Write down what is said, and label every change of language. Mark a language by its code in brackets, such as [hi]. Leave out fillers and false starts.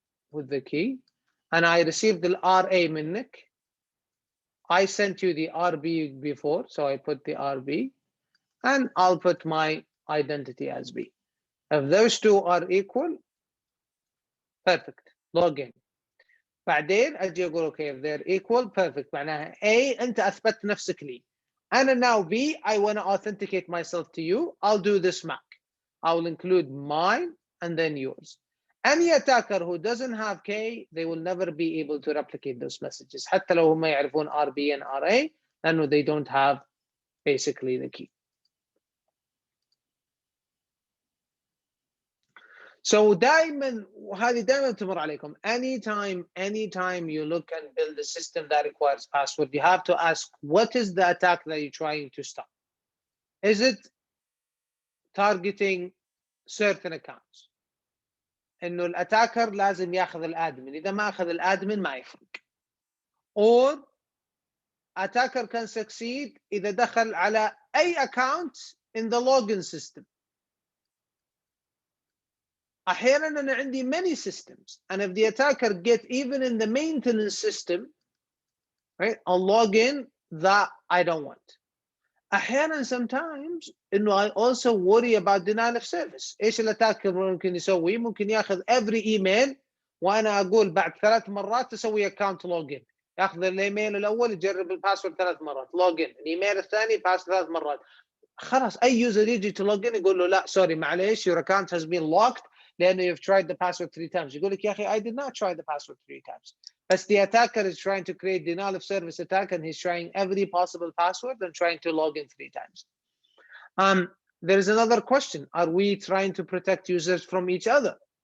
[en] With the key. And I received the RA منك. I sent you the RB before, so I put the RB. And I'll put my identity as B. If those two are equal, perfect. Log in. [ar] بعدين اجي اقول اوكي [en] if they're equal perfect [ar] معناها A انت اثبت نفسك لي. [en] انا now B I want to authenticate myself to you. I'll do this MAC. I will include mine and then yours. Any attacker who doesn't have K they will never be able to replicate those messages [ar] حتى لو هم يعرفون [en] RB and RA لانه they don't have basically the key. So [ar] دائما وهذه دائما تمر عليكم [en] anytime you look and build a system that requires password you have to ask what is the attack that you're trying to stop. Is it targeting certain accounts [ar] انه الاتاكر لازم ياخذ الادمن اذا ما اخذ الادمن ما يفرق [en] or attacker can succeed [ar] اذا دخل على اي [en] account in the login system. أحياناً أنا عندي many systems and if the attacker get even in the maintenance system, right, I'll log in that I don't want. احيانا sometimes انه I also worry about denial of service. [ar] ايش الاتاكر ممكن يسوي؟ ممكن ياخذ [en] every email [ar] وانا اقول بعد 3 مرات تسوي اكونت لوجن، ياخذ الايميل الاول يجرب الباسورد 3 مرات لوجن، الايميل الثاني باسورد 3 مرات، خلاص اي يوزر يجي تلوجن يقول له لا سوري معليش [en] your account has been locked [ar] لانه [en] you've tried the password 3 times. [ar] يقول لك يا اخي [en] I did not try the password 3 times. But the attacker is trying to create denial of service attack and he's trying every possible password and trying to log in 3 times. There is another question. Are we trying to protect users from each other?